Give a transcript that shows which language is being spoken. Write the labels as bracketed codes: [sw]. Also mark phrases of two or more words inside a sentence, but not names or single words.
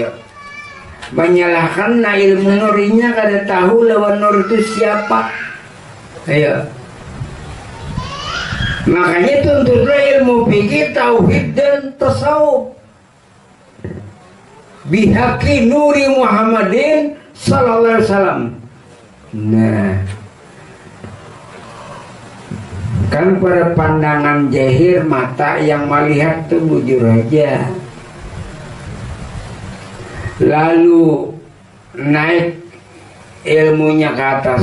[bjn] Menyalahkan na ilmu nurinya kada tahu lawan nur itu siapa. Ayo. Makanya tuntutlah ilmu fikih, tauhid dan tasawuf. [ar] بحق نور محمد صلى الله عليه وسلم. [bjn] Nah, kan pada pandangan jahir mata yang melihat tuh bujur aja, lalu naik ilmunya ke atas.